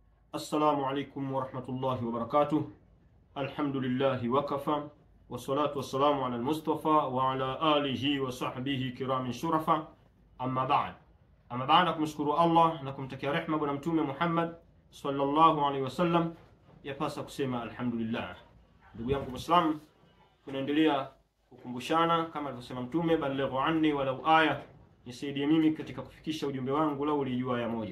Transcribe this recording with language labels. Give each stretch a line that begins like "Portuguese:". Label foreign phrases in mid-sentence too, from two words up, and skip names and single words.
Arabic: السلام عليكم ورحمة الله وبركاته. الحمد لله وكفى والصلاة والسلام على المصطفى وعلى آله وصحبه كرام شرفا. أما بعد
Swahili: kumshukuru Allah na kumtakia rehema bwana mtume Muhammad
Arabic: صلى الله عليه وسلم,
Swahili: yapasa kusema alhamdulillah. Ndugu yangu Muislamu, tunaendelea kukumbushana kama alivyosema mtume,
Arabic: بلغوا عني ولو آية,
Swahili: nisaidie mimi katika kufikisha ujumbe wangu lau ulijua aya moja.